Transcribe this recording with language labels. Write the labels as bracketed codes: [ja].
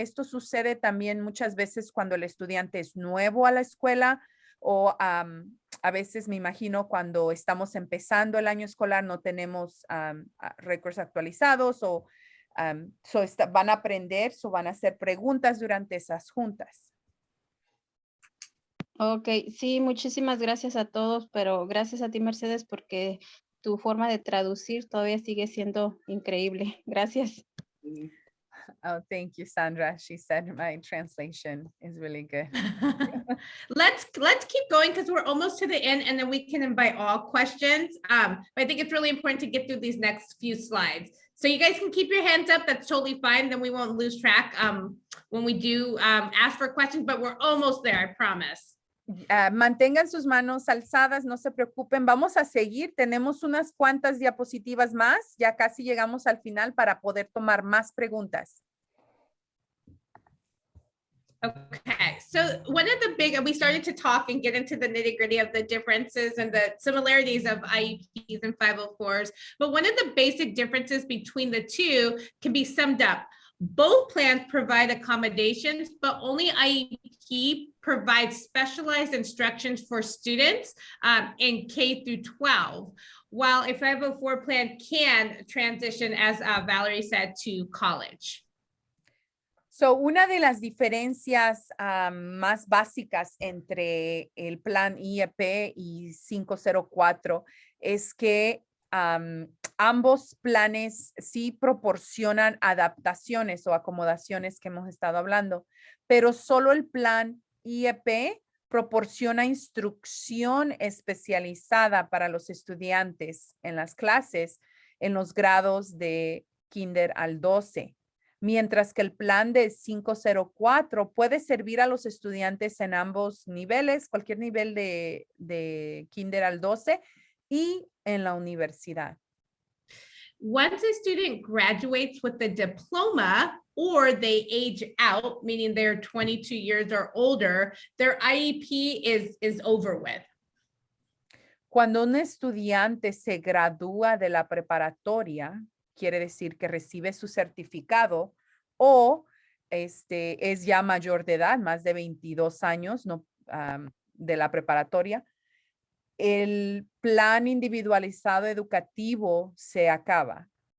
[es] Esto sucede también muchas veces cuando el estudiante es nuevo a la escuela o a veces me imagino cuando estamos empezando el año escolar no tenemos récords actualizados o van a aprender o van a hacer preguntas durante esas juntas. Ok, sí, muchísimas gracias a todos, pero gracias a ti, Mercedes, porque tu forma de traducir todavía sigue siendo increíble. Gracias. [en] Oh, thank you, Sandra. She said my translation is really good. Let's keep going because we're almost to the end and then we can invite all questions. But I think it's really important to get through these next few slides. So you guys can keep your hands up. That's totally fine. Then we won't lose track when we do ask for questions, but we're almost there, I promise. [es] Mantengan sus manos alzadas, no se preocupen. Vamos a seguir. Tenemos unas cuantas diapositivas más. Ya casi llegamos al final para poder tomar más preguntas. [en] Okay, so one of the big, we started to talk and get into the nitty gritty of the differences and the similarities of IEPs and 504s, but one of the basic differences between the two can be summed up. Both plans provide accommodations, but only IEP provides specialized instructions for students in K through 12, while a 504 plan can transition, as Valerie said, to college. [es] So, una de las diferencias más básicas entre el plan IEP y 504 es que ambos planes sí proporcionan adaptaciones o acomodaciones que hemos estado hablando, pero solo el plan IEP proporciona instrucción especializada para los estudiantes en las clases en los grados de kinder al 12. Mientras que el plan de 504 puede servir a los estudiantes en ambos niveles, cualquier nivel de kinder al 12 y en la universidad. [en] Once a student graduates with a diploma or they age out, meaning they're 22 years or older, their IEP is over with. [es] Cuando un estudiante se gradúa de la preparatoria, quiere decir que recibe su certificado o es ya mayor de edad, más de 22 años de la preparatoria, el plan individualizado educativo se acaba.